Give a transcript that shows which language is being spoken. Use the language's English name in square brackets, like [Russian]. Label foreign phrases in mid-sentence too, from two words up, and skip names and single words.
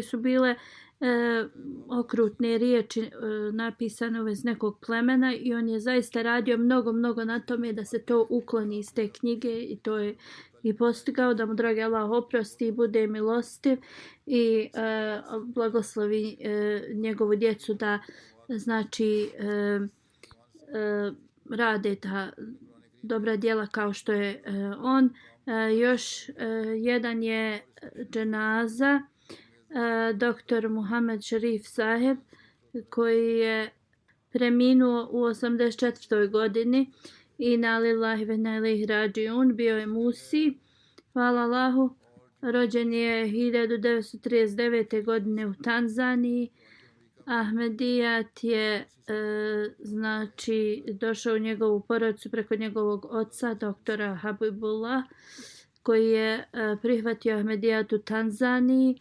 [Bosnian] su bile okrutne riječi napisane u vezi nekog plemena i on je zaista radio mnogo na tome da se to ukloni iz te knjige i to je i postigao, da mu dragi Allah oprosti i bude milostiv i blagoslovi njegovu djecu da znači rade ta dobra djela kao što je on. Još jedan je dženaza dr. Muhammed Sharif Saheb koji je preminuo u 84. godini. [Arabic] إنا لله وإنا إليه راجعون. [Bosnian] Bio je Musi, hvala Allahu. Rođen je 1939. godine u Tanzaniji. Ahmedijat je znači došao u njegovu porodicu preko njegovog oca, doktora Habibullah, koji je prihvatio Ahmedijat u Tanzaniji.